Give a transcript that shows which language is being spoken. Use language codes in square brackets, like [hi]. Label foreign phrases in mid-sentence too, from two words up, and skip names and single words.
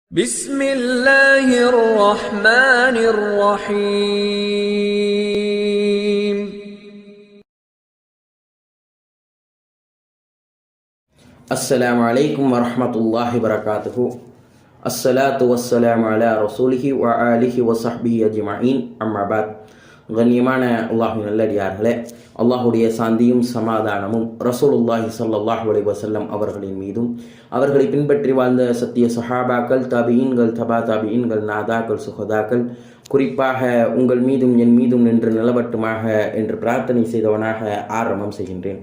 [ar] بسم الله الرحمن الرحيم السلام عليكم ورحمة الله وبركاته. الصلاة والسلام على رسوله وآله وصحبه أجمعين. أما بعد. [ta] கண்ணியமான அல்லாஹ்வின் நல்லடியார்களே, அல்லாஹுடைய சாந்தியும் சமாதானமும் [ar] رسول الله صلى الله عليه وسلم [ta] அவர்களின் மீதும், அவர்களை பின்பற்றி வாழ்ந்த சத்திய சஹாபாக்கள், தாபிஈன்கள், தபா தாபிஈன்கள், நாதாக்கள், சுஹதாக்கள், குறிப்பாக உங்கள் மீதும் என் மீதும் நின்று நிலவட்டுமாக என்று பிரார்த்தனை செய்தவனாக ஆரம்பம் செய்கின்றேன்.